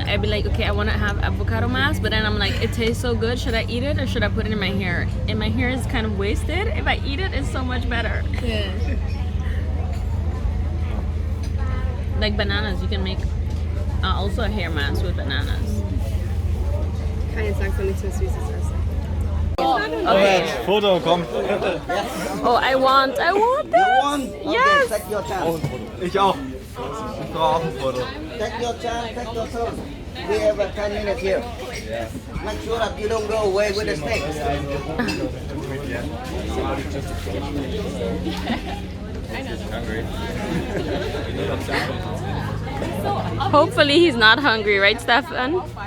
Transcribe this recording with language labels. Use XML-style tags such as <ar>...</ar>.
<en>I'd be like, okay, I want to have avocado mask, but then I'm like, it tastes so good. Should I eat it or should I put it in my hair? And my hair is kind of wasted. If I eat it, it's so much better. Yeah. Like bananas, you can make also a hair mask with bananas.</en> <de>Ich kann jetzt langsam nichts mehr Süßes essen.</de> <en>Okay.</en> <de>Foto, komm.</de> <en>Oh, I want this. Yes. Take your chance.</en> <de>Ich auch. Ich brauche auch ein Foto.</de> <en>Take your chance. Take your turn. We have 10 minutes here. Make sure that you don't go away with the snakes. Hungry. Hopefully he's not hungry, right, Stefan?</en>